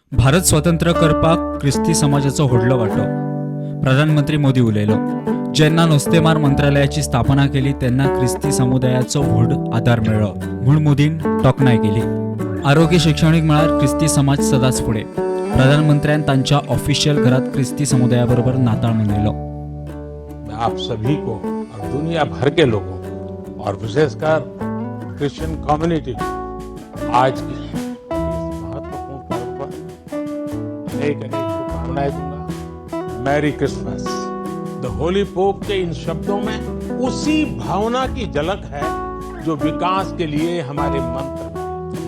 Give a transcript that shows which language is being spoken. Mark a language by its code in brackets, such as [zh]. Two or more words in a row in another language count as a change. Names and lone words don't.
[kok] भारत स्वतंत्र करपाक क्रिस्ती समाजाचो व्हडलो वांटो. प्रधानमंत्री मोदी उलयलो. जेन्ना नुस्तेमार मंत्रालयाची स्थापना केली तेन्ना क्रिस्ती समुदायाचो व्हड आदार मेळ्ळो म्हूण मोदीन तोखणाय केली. आरोग्य शैक्षणिक मळार क्रिस्ती समाज सदांच फुडें. प्रधानमंत्र्यान तांच्या ऑफिशियल घरात क्रिस्ती समुदायाबरोबर नाताळ मनयलो. [hi] मैं आप सभी को और दुनिया भर के लोगों को और विशेषकर क्रिश्चियन कम्युनिटी को आज की इस महत्वपूर्ण पर्व पर अनेक शुभकामनाएं दूंगा. [en] Merry Christmas. the Holy Pope [hi] के इन शब्दों में उसी भावना की झलक है जो विकास के लिए हमारे मंत्र हैं.